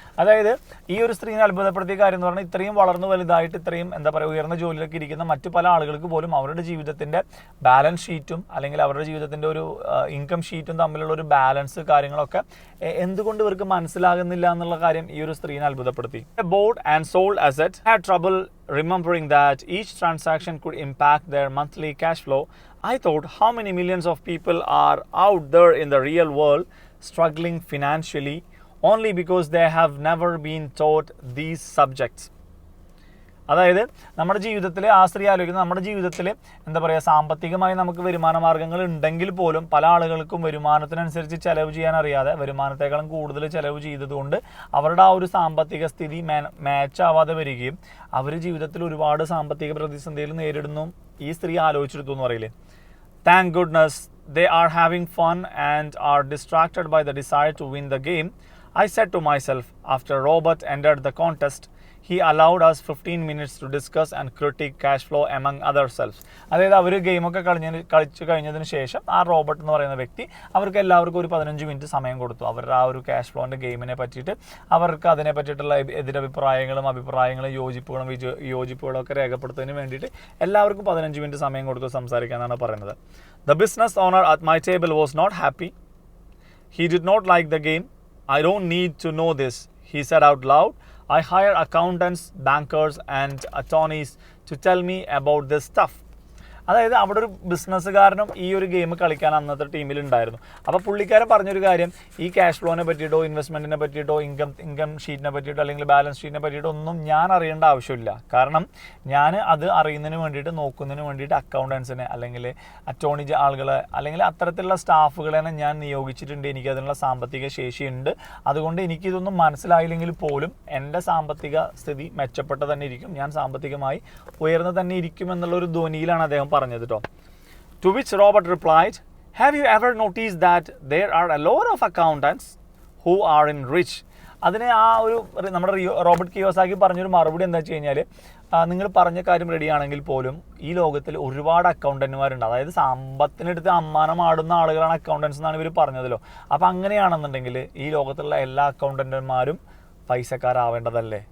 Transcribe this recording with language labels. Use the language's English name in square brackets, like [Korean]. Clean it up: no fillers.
[Malayalam] അതായത് ഈ ഒരു സ്ത്രീനെ അത്ഭുതപ്പെടുത്തിയ കാര്യം എന്ന് പറഞ്ഞാൽ ഇത്രയും വളർന്നു വലുതായിട്ട് ഇത്രയും എന്താ പറയുക ഉയർന്ന ജോലിയിലൊക്കെ ഇരിക്കുന്ന മറ്റു പല ആളുകൾക്ക് പോലും അവരുടെ ജീവിതത്തിൻ്റെ ബാലൻസ് ഷീറ്റും അല്ലെങ്കിൽ അവരുടെ ജീവിതത്തിൻ്റെ ഒരു ഇൻകം ഷീറ്റും തമ്മിലുള്ള ഒരു ബാലൻസ് കാര്യങ്ങളൊക്കെ എന്തുകൊണ്ട് ഇവർക്ക് മനസ്സിലാകുന്നില്ല എന്നുള്ള കാര്യം ഈ ഒരു സ്ത്രീനെ അത്ഭുതപ്പെടുത്തി. [English] Bought and sold asset had trouble remembering that each transaction could impact their monthly cash flow. I thought, how many millions of people are out there in the real world struggling financially only because they have never been taught these subjects. [Malayalam] അതായത് നമ്മുടെ ജീവിതത്തിൽ ആ സ്ത്രീ ആലോചിക്കുന്നത് നമ്മുടെ ജീവിതത്തിൽ എന്താ പറയുക സാമ്പത്തികമായി നമുക്ക് വരുമാന മാർഗ്ഗങ്ങൾ ഉണ്ടെങ്കിൽ പോലും പല ആളുകൾക്കും വരുമാനത്തിനനുസരിച്ച് ചിലവ് ചെയ്യാൻ അറിയാതെ വരുമാനത്തെക്കാളും കൂടുതൽ ചിലവ് ചെയ്തതുകൊണ്ട് അവരുടെ ആ ഒരു സാമ്പത്തിക സ്ഥിതി മാച്ച് ആവാതെ വരികയും അവർ ജീവിതത്തിൽ ഒരുപാട് സാമ്പത്തിക പ്രതിസന്ധികൾ നേരിടുന്നു ഈ സ്ത്രീ ആലോചിച്ചെടുത്തു എന്ന് പറയില്ലേ. [English] Thank goodness they are having fun and are distracted by the desire to win the game, I said to myself after Robert entered the contest. He allowed us 15 minutes to discuss and critique cash flow among ourselves. [Malayalam] അതായത് അവർ ഗെയിമൊക്കെ കളിച്ചു കഴിഞ്ഞതിന് ശേഷം ആ Robert എന്ന് പറയുന്ന വ്യക്തി അവർക്ക് എല്ലാവർക്കും ഒരു 15 മിനിറ്റ് സമയം കൊടുത്തു. അവരുടെ ആ ഒരു ക്യാഷ് ഫ്ലോൻ്റെ ഗെയിമിനെ പറ്റിയിട്ട് അവർക്ക് അതിനെ പറ്റിയിട്ടുള്ള എതിരഭിപ്രായങ്ങളും അഭിപ്രായങ്ങളും യോജിപ്പുകളും ഒക്കെ രേഖപ്പെടുത്തുന്നതിന് വേണ്ടിയിട്ട് എല്ലാവർക്കും 15 മിനിറ്റ് സമയം കൊടുത്തു സംസാരിക്കാനാണ് പറയുന്നത്. [English] The business owner at my table was not happy. He did not like the game. I don't need to know this, he said out loud. I hire accountants, bankers and attorneys to tell me about this stuff. [Malayalam] അതായത് അവിടെ ഒരു ബിസിനസ്സുകാരനും ഈ ഒരു game കളിക്കാൻ അന്നത്തെ ടീമിലുണ്ടായിരുന്നു. അപ്പോൾ പുള്ളിക്കാരൻ പറഞ്ഞൊരു കാര്യം, ഈ ക്യാഷ് ഫ്ലോനെ പറ്റിയിട്ടോ ഇൻവെസ്റ്റ്മെൻറ്റിനെ പറ്റിയിട്ടോ ഇൻകം ഷീറ്റിനെ പറ്റിയിട്ടോ അല്ലെങ്കിൽ ബാലൻസ് ഷീറ്റിനെ പറ്റിയിട്ടോ ഒന്നും ഞാൻ അറിയേണ്ട ആവശ്യമില്ല. കാരണം ഞാൻ അത് അറിയുന്നതിന് വേണ്ടിയിട്ട് നോക്കുന്നതിന് വേണ്ടിയിട്ട് അക്കൗണ്ടൻസിനെ അല്ലെങ്കിൽ അറ്റോർണി ആളുകളെ അല്ലെങ്കിൽ അത്തരത്തിലുള്ള സ്റ്റാഫുകളെ ഞാൻ നിയോഗിച്ചിട്ടുണ്ട്. എനിക്ക് അതിനുള്ള സാമ്പത്തിക ശേഷിയുണ്ട്. അതുകൊണ്ട് എനിക്കിതൊന്നും മനസ്സിലായില്ലെങ്കിൽ പോലും എൻ്റെ സാമ്പത്തിക സ്ഥിതി മെച്ചപ്പെട്ട തന്നെ ഇരിക്കും, ഞാൻ സാമ്പത്തികമായി ഉയർന്നു തന്നെ ഇരിക്കും എന്നുള്ളൊരു ധ്വനിയിലാണ് അദ്ദേഹം പറഞ്ഞത് കേട്ടോ. [English] To which Robert replied, have you ever noticed that there are a lot of accountants who are in rich? [Malayalam] അതിന് ആ ഒരു നമ്മുടെ റോബർട്ട് കിയോസാക്കി പറഞ്ഞൊരു മറുപടി എന്താ വെച്ച് കഴിഞ്ഞാൽ, നിങ്ങൾ പറഞ്ഞ കാര്യം റെഡിയാണെങ്കിൽ പോലും ഈ ലോകത്തിൽ ഒരുപാട് അക്കൗണ്ടന്റുമാരുണ്ട്. അതായത് സമ്പത്തിനെടുത്ത് അമ്മാനമാടുന്ന ആളുകളാണ് അക്കൗണ്ടൻസ് എന്നാണ് ഇവർ പറഞ്ഞതല്ലോ. അപ്പോൾ അങ്ങനെയാണെന്നുണ്ടെങ്കിൽ ഈ ലോകത്തുള്ള എല്ലാ അക്കൗണ്ടന്റുമാരും പൈസക്കാരാവേണ്ടതല്ലേ?